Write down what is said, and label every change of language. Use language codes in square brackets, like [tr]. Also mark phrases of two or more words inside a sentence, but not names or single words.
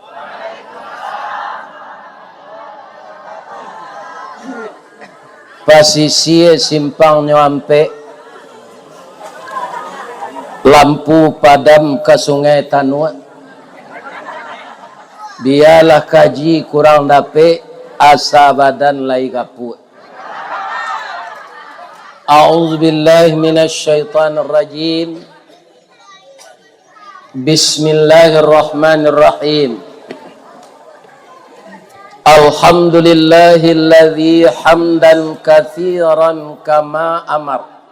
[min] Posisi simpang nyampe, lampu padam ke sungai Tanua. Biarlah kaji kurang dapet, asa badan lai kaput. [ar] أعوذ بالله من الشيطان الرجيم. Bismillahirrahmanirrahim. الحمد لله الذي حمدا كثيرا كما أمر.